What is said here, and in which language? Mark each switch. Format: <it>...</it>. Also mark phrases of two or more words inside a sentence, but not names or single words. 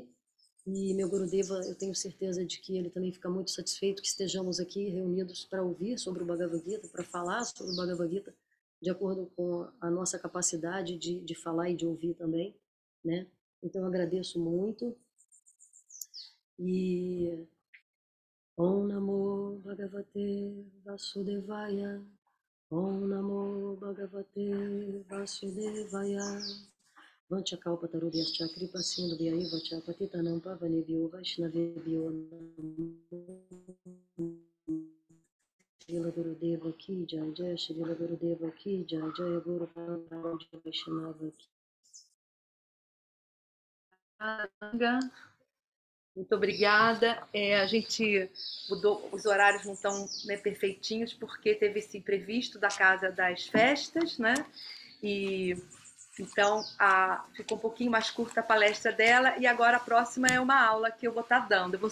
<pt>E meu Gurudeva, eu tenho certeza de que ele também fica muito satisfeito que estejamos aqui reunidos para ouvir sobre o Bhagavad Gita, para falar sobre o Bhagavad Gita, de acordo com a nossa capacidade de falar e de ouvir também, né? Então eu agradeço muito.</pt> <sa>ॐ नमो भगवते वासुदेवाय, ॐ नमो भगवते वासुदेवाय, वाञ्छाकल्पतरुभ्यश्च कृपासिन्धुभ्य एव च पतितानां पावनेभ्यो वैष्णवेभ्यो श्रील गुरुदेव की जय, जय श्रील गुरुदेव की जय, जय गुरु परमहंस वैष्णव की.</sa> <pt>Muito obrigada. A gente mudou, os horários não estão, né, perfeitinhos, porque teve esse imprevisto da Casa das Festas, né? E então ficou um pouquinho mais curta a palestra dela, e agora a próxima é uma aula que eu vou estar dando.</pt>